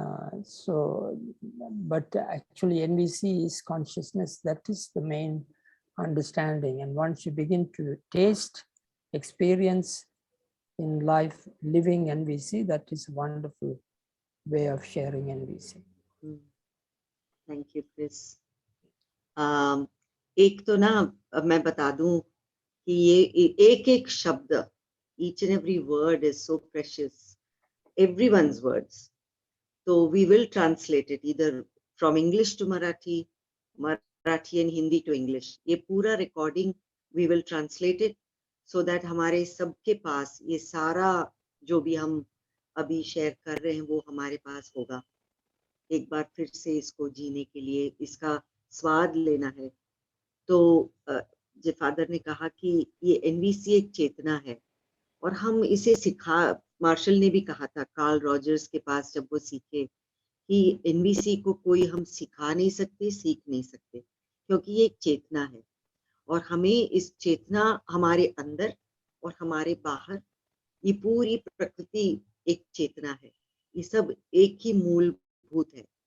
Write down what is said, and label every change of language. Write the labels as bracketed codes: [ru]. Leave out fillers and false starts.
[en] But actually NVC is consciousness, that is the main understanding. And once you begin to taste, experience in life, living NVC, that is a wonderful way of sharing NVC. Thank you, Chris. [hi] एक तो ना मैं बता दूं कि ये एक एक शब्द, [en] each and every word is so precious, everyone's words. So we will translate it either from English to Marathi, Marathi and Hindi to English. [hi] ये पूरा recording [en] we will translate it so that [hi] हमारे सबके पास ये सारा जो भी हम अभी शेयर कर रहे हैं वो हमारे पास होगा. एक बार फिर से इसको जीने के लिए, इसका स्वाद लेना है. तो जो फादर ने कहा कि ये एनवीसी एक चेतना है और हम इसे सिखा, मार्शल ने भी कहा था कार्ल रॉजर्स के पास जब वो सीखे कि एनवीसी को कोई हम सिखा नहीं सकते, सीख नहीं सकते, क्योंकि ये एक चेतना है और हमें इस चेतना हमारे अंदर और हमारे बाहर, ये पूरी प्रकृति एक चेतना है, ये सब एक ही मूलभूत है.